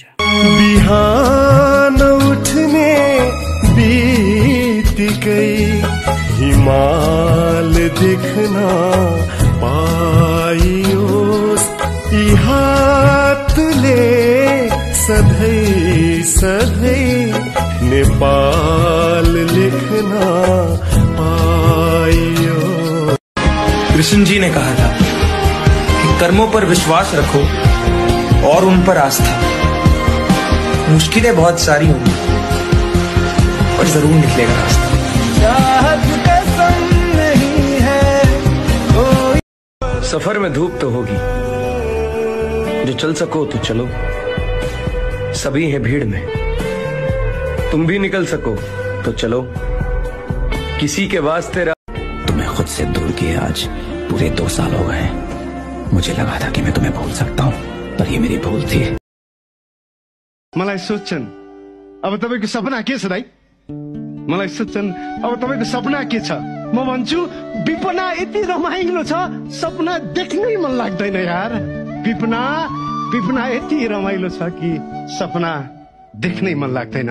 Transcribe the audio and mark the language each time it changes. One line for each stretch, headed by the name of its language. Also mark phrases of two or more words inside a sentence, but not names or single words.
Nepali: बिहान उठ्ने बित्तिकै हिमाल देख्न पाइयोस्, यी हातले सधैँ सधैँ नेपाल लेख्न पाइयो।
Hindi: कृष्ण जी ने कहा था कि कर्मों पर विश्वास रखो और उन पर आस्था। मुश्किलें बहुत सारी होंगी पर जरूर निकलेगा रास्ता। सफर में धूप तो होगी, जो चल सको तो चलो, सभी हैं भीड़ में, तुम भी निकल सको तो चलो, किसी के वास्ते तुम्हें खुद से दूर किए आज पूरे 2 साल हो गए। मुझे लगा था कि मैं तुम्हें भूल सकता हूँ, पर ये मेरी भूल थी।
Nepali: मलाई सोध्छन् अब तपाईको सपना के छ दाइ? मलाई सोध्छन् अब तपाईको सपना के छ? म भन्छु विपना यति रमाइलो छ, सपना देख्नै मन लाग्दैन यार। विपना यति रमाइलो छ कि सपना देख्नै मन लाग्दैन।